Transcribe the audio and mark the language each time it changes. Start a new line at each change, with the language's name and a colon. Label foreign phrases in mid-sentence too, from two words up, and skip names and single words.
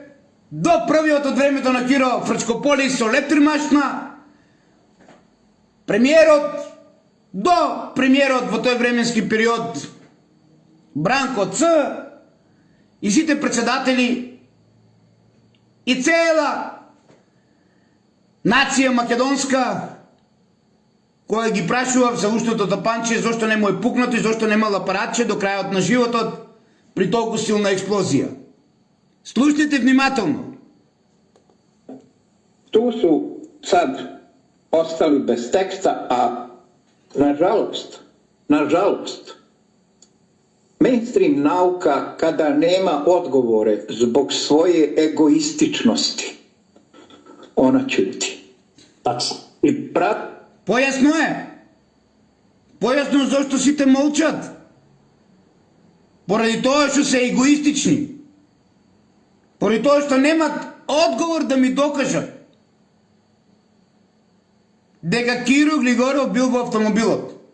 Macedonian: до првиот од времето на Киро Фрчкополис со лептримашна, премиерот до премиерот во тој временски период Бранко Ц и сите председатели и цела нација македонска која ги прашував за устното тапанче, зошто не му е пукнато и зошто немал апаратче до крајот на животот при толку силна експлозија. Слушнете внимателно.
Bosnian: tu su sad ostali bez teksta, a nažalost, mainstream nauka kada nema odgovore zbog svoje egoističnosti, ona ćuti. Tačno. I
Macedonian: Појасно е. Појасно зашто сите молчат. Поради тоа што се егоистични. Поради тоа што немат одговор да ми докажат дека Киро Глигоров бил во автомобилот.